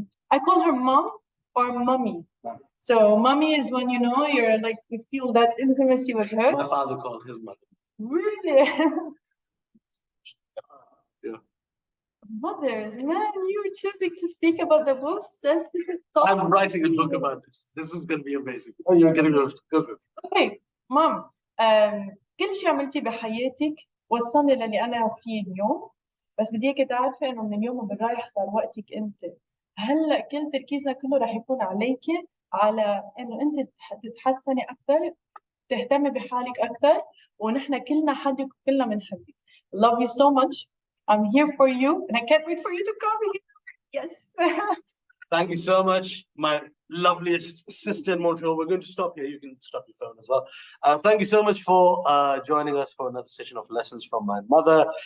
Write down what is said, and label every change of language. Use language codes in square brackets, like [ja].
[en] I call her mom or mummy. So mummy is when you're like, you feel that intimacy with her. My father called his mother. Really? Yeah. Mothers, man, you're choosing to speak about the most sensitive topic. I'm writing a book about this. This is going to be amazing. Oh, you're going to go. Okay, mom. [ar] كل شيء عملتيه بحياتك وصلني للي أنا فيه اليوم، بس بدي إياك تعرفي إنه من اليوم وبالرايح صار وقتك أنت. هلا كل تركيزنا كله رح يكون عليكي، على إنه أنت تتحسني أكثر، تهتمي بحالك أكثر، ونحن كلنا حدك وكلنا بنحبك. [en] Love you so much. I'm here for you, and I can't wait for you to come here. Yes. Thank you so much, my loveliest sister in Montreal. We're going to stop here. You can stop your phone as well. Thank you so much for joining us for another session of Lessons from My Mother.